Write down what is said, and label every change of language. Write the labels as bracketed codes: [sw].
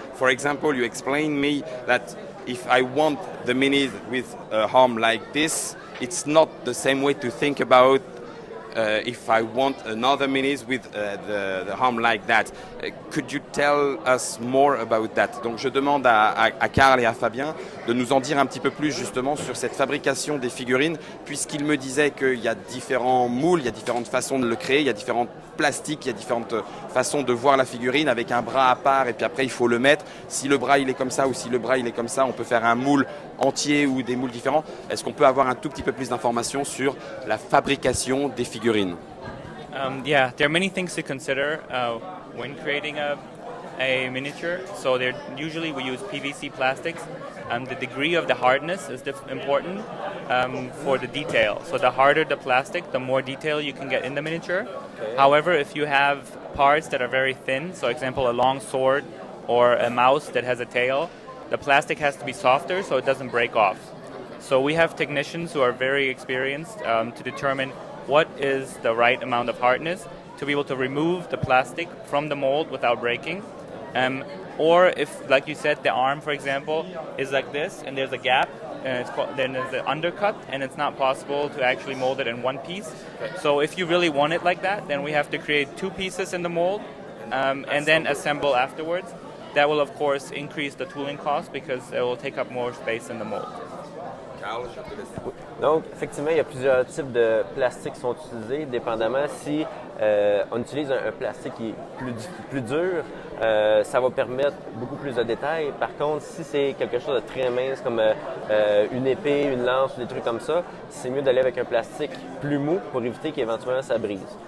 [en] For example, you explained me that if I want the minis with a arm like this, it's not the same way to think about if I want another minis with the arm like that. Could you tell us more about that? [fr] Donc je demande à Carl et à Fabien de nous en dire un petit peu plus justement sur cette fabrication des figurines, puisqu'il me disait qu'il y a différents moules, il y a différentes façons de le créer, il y a différents plastiques, il y a différentes façons de voir la figurine avec un bras à part, et puis après il faut le mettre. Si le bras il est comme ça ou si le bras il est comme ça, on peut faire un moule entier ou des moules différents. Est-ce qu'on peut avoir un tout petit peu plus d'informations sur la fabrication des figurines? [en] Yeah, there are many things to consider when creating a miniature. So usually we use PVC plastics. The degree of the hardness is important for the detail. So the harder the plastic, the more detail you can get in the miniature. Okay. However, if you have parts that are very thin, so example a long sword or a mouse that has a tail, the plastic has to be softer so it doesn't break off. So we have technicians who are very experienced to determine what is the right amount of hardness to be able to remove the plastic from the mold without breaking. Or if, like you said, the arm, for example, is like this and there's a gap, and then there's the undercut, and it's not possible to actually mold it in one piece. So if you really want it like that, then we have to create 2 pieces in the mold and then assemble afterwards. That will, of course, increase the tooling cost because it will take up more space in the mold. [fr] Donc, effectivement, il y a plusieurs types de plastiques qui sont utilisés, dépendamment si on utilise un plastique qui est plus dur, ça va permettre beaucoup plus de détails. Par contre, si c'est quelque chose de très mince comme une épée, une lance ou des trucs comme ça, c'est mieux d'aller avec un plastique plus mou pour éviter qu'éventuellement ça brise.